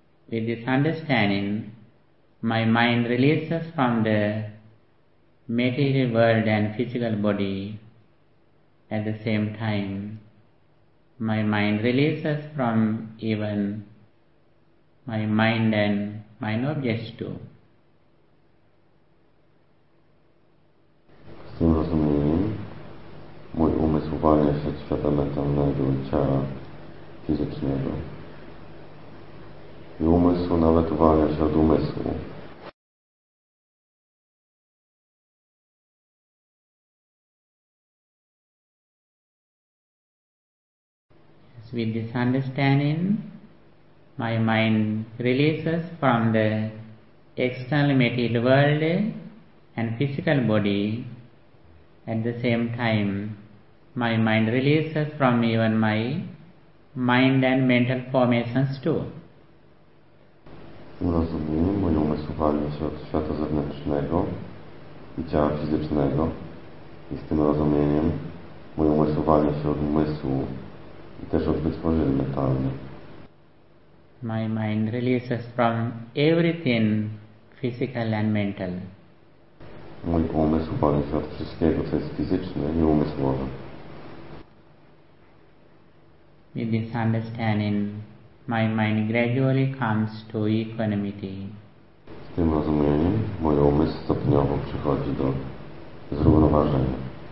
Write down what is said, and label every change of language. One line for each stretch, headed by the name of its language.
English: With this understanding, my mind releases from the material world and physical body. At the same time, my mind releases from even my mind and mind objects too.
Polish: Z tym rozumieniem, mój umysł uwalnia się od świata mentalnego i ciała fizycznego. I umysł nawet uwalnia się od umysłu.
English: With this understanding, my mind releases from the external material world and physical body. At the same time, my mind releases from even my mind and mental formations too.
Polish: Rozumiem, mój umysł uwalnia się od świata zewnętrznego i ciała fizycznego. I z tym rozumieniem, mój umysł uwalnia się od umysłu. Też od wytworzeń mentalnych.
English: My mind releases from everything physical and mental.
Polish: Mój umysł uwalnia się od wszystkiego, co jest fizyczne i umysłowe.
English: With this understanding, my mind gradually comes to equanimity.
Polish: Z tym rozumieniem, mój umysł stopniowo przychodzi do zrównoważenia.